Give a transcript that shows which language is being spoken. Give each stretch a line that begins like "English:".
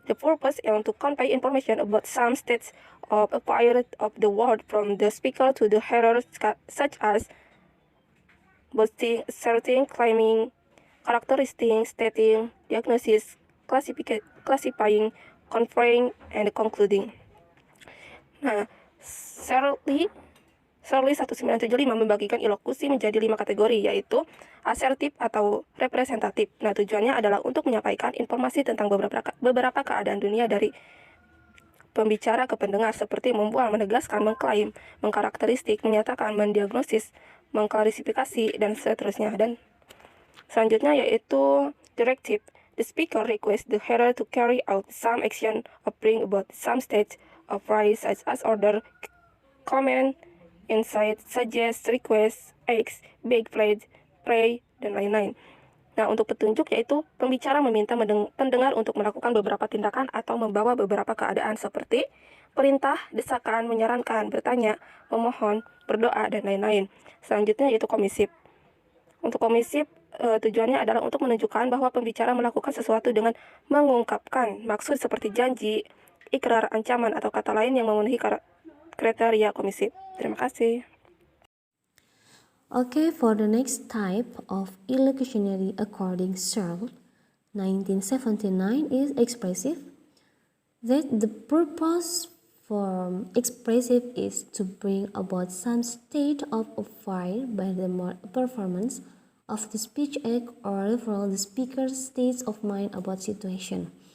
English: The purpose is to convey information about some states of affairs of the world from the speaker to the hearer, such as boasting, asserting, claiming, characterizing, stating, diagnosis, classifying, conferring, and concluding.
Indonesian: Nah, Shirley 1975 membagikan ilokusi menjadi 5 kategori, yaitu asertif atau representatif. Nah, tujuannya adalah untuk menyampaikan informasi tentang beberapa keadaan dunia dari pembicara ke pendengar, seperti membual, menegaskan, mengklaim, mengkarakteristik, menyatakan, mendiagnosis, mengklarifikasi, dan seterusnya. Dan selanjutnya yaitu directive.
English: The speaker requests the hearer to carry out some action or bring about some state of rights such as order, comment, insight, suggest, request, ask, beg, pledge, pray,
Indonesian: dan lain-lain. Nah, untuk petunjuk yaitu pembicara meminta pendengar untuk melakukan beberapa tindakan atau membawa beberapa keadaan seperti perintah, desakan, menyarankan, bertanya, memohon, berdoa, dan lain-lain. Selanjutnya yaitu komisif. Untuk komisif, tujuannya adalah untuk menunjukkan bahwa pembicara melakukan sesuatu dengan mengungkapkan maksud seperti janji, ikrar, ancaman, atau kata lain yang memenuhi kriteria komisif. Terima kasih.
English: Okay, for the next type of illocutionary according Searle, 1979 is expressive. That the purpose for expressive is to bring about some state of affairs by the performance of the speech act or reveal the speaker's states of mind about situation.